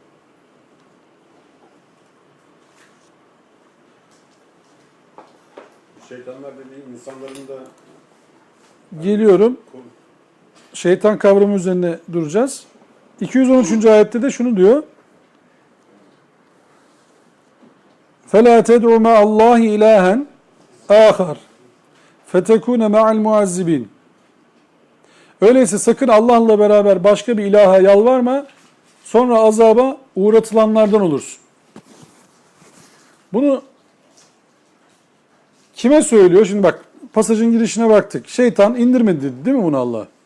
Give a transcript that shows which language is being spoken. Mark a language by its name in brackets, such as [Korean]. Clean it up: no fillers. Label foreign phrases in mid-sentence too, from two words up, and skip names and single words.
[Turkish] Şeytanlar dediği insanların da Geliyorum. Şeytan kavramı üzerine duracağız. 213. ayette de şunu diyor. [Arabic] فَلَا تَدْعُ مَا اللّٰهِ اِلَٰهًا آخَرٍ فَتَكُونَ مَعَ الْمُعَذِّبِينَ [Turkish] Öyleyse sakın Allah'la beraber başka bir ilaha yalvarma, sonra azaba uğratılanlardan olursun. Bunu kime söylüyor? Şimdi bak, pasajın girişine baktık. Şeytan indirmedi dedi değil mi bunu Allah?